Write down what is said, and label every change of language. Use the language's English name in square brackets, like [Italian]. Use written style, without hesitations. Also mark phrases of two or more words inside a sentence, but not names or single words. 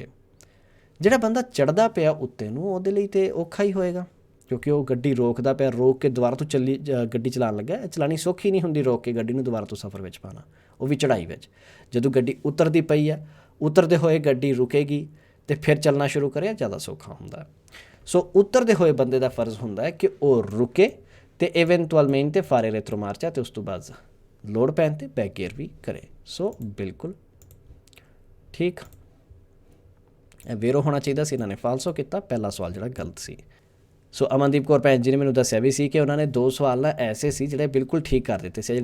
[Punjabi] ਜਿਹੜਾ ਬੰਦਾ ਚੜ੍ਹਦਾ ਪਿਆ ਉੱਤੇ ਨੂੰ, ਉਹਦੇ ਲਈ ਤਾਂ ਔਖਾ ਹੀ ਹੋਏਗਾ, ਕਿਉਂਕਿ ਉਹ ਗੱਡੀ ਰੋਕਦਾ ਪਿਆ, ਰੋਕ ਕੇ ਦੁਬਾਰਾ ਤੋਂ ਗੱਡੀ ਚਲਾਉਣ ਲੱਗਾ। ਚਲਾਉਣੀ ਸੌਖੀ ਨਹੀਂ ਹੁੰਦੀ, ਰੋਕ ਕੇ ਗੱਡੀ ਨੂੰ ਦੁਬਾਰਾ ਤੋਂ ਸਫ਼ਰ ਵਿੱਚ ਪਾਉਣਾ, ਉਹ ਵੀ ਚੜ੍ਹਾਈ ਵਿੱਚ। ਜਦੋਂ ਗੱਡੀ ਉਤਰਦੀ ਪਈ ਆ, ਉਤਰਦੇ ਹੋਏ ਗੱਡੀ ਰੁਕੇਗੀ ਅਤੇ ਫਿਰ ਚੱਲਣਾ ਸ਼ੁਰੂ ਕਰੇ, ਜ਼ਿਆਦਾ ਸੌਖਾ ਹੁੰਦਾ। ਸੋ ਉਤਰਦੇ ਹੋਏ ਬੰਦੇ ਦਾ ਫਰਜ਼ ਹੁੰਦਾ ਹੈ ਕਿ ਉਹ ਰੁਕੇ ਅਤੇ [Italian] eventualmente fare retromarcia, [Punjabi] ਅਤੇ ਉਸ ਤੋਂ ਬਾਅਦ ਲੋੜ ਪੈਣ 'ਤੇ [English] back gear [Punjabi] ਵੀ ਕਰੇ। ਸੋ ਬਿਲਕੁਲ ਠੀਕ, ਇਹ ਵੇਰੋ ਹੋਣਾ ਚਾਹੀਦਾ ਸੀ, ਇਹਨਾਂ ਨੇ ਫਾਲਸੋ ਕੀਤਾ। ਪਹਿਲਾ ਸਵਾਲ ਜਿਹੜਾ ਗਲਤ ਸੀ। ਸੋ ਅਮਨਦੀਪ ਕੌਰ ਭੈਣ ਜੀ ਨੇ ਮੈਨੂੰ ਦੱਸਿਆ ਵੀ ਸੀ ਕਿ ਉਹਨਾਂ ਨੇ 2 ਸਵਾਲ ਨਾ ਐਸੇ ਸੀ ਜਿਹੜੇ ਬਿਲਕੁਲ ਠੀਕ ਕਰ ਦਿੱਤੇ ਸੀ।